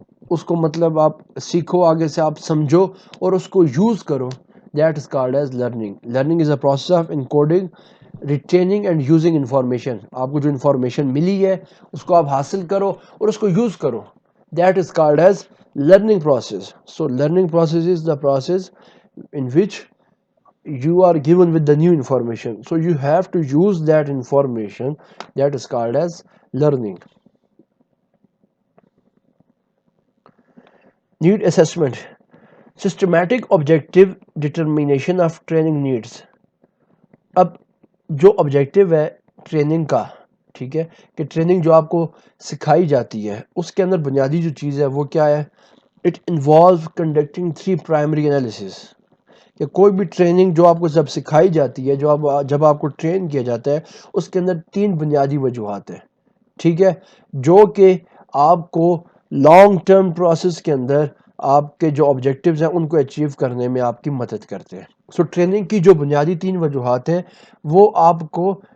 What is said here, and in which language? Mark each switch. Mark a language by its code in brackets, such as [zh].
[ur] اس کو مطلب آپ سیکھو، آگے سے آپ سمجھو اور اس کو یوز کرو۔ [en] That is called as learning. Learning is a process of encoding, retaining and using information. [ur] آپ کو جو انفارمیشن ملی ہے اس کو آپ حاصل کرو اور اس کو یوز کرو۔ [en] That is called as learning process. Learning process is the process in which you are given with the new information, so you have to use that information. That is called as learning. Need assessment, systematic objective determination of training needs. [ur] اب جو objective ہے training کا، ٹھیک ہے، کہ training جو آپ کو سکھائی جاتی ہے اس کے اندر بنیادی جو چیز ہے وہ کیا ہے؟ [en] It involve conducting 3 primary analysis. [ur] کہ کوئی بھی ٹریننگ جو آپ کو جب سکھائی جاتی ہے، جب آپ کو ٹرین کیا جاتا ہے، اس کے اندر 3 بنیادی وجوہات ہیں، ٹھیک ہے، جو کہ آپ کو لانگ ٹرم پروسیس کے اندر آپ کے جو آبجیکٹیوز ہیں ان کو اچیو کرنے میں آپ کی مدد کرتے ہیں۔ ٹریننگ کی جو بنیادی 3 وجوہات ہیں وہ آپ کو